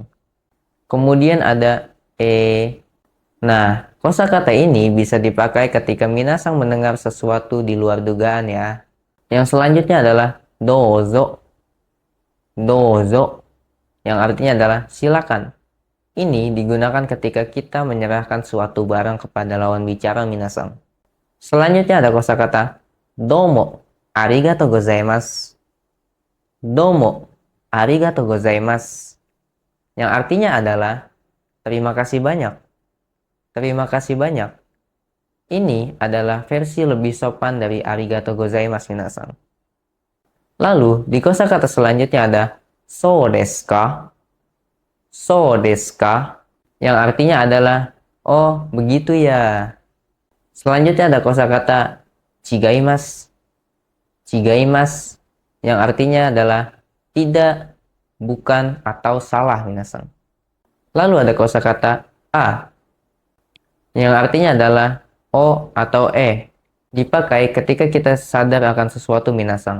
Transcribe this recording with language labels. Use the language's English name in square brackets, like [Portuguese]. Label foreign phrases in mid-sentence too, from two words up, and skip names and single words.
[Indonesian] Kemudian ada Nah, kosakata ini bisa dipakai ketika minasang mendengar sesuatu di luar dugaan ya. Yang selanjutnya adalah dozo. Dozo yang artinya adalah silakan. Ini digunakan ketika kita menyerahkan suatu barang kepada lawan bicara minasang. Selanjutnya ada kosakata [Japanese] どうもありがとうございます. どうもありがとうございます. [Indonesian] Yang artinya adalah terima kasih banyak. Terima kasih banyak. Ini adalah versi lebih sopan dari [Japanese] ありがとうございます [Indonesian] minasang. Lalu di kosakata selanjutnya ada [Japanese] そうですか? そうですか? [Indonesian] Yang artinya adalah oh begitu ya. Selanjutnya ada kosakata chigaimasu. Chigaimasu yang artinya adalah tidak, bukan, atau salah minasang. Lalu ada kosakata a yang artinya adalah o atau dipakai ketika kita sadar akan sesuatu minasang.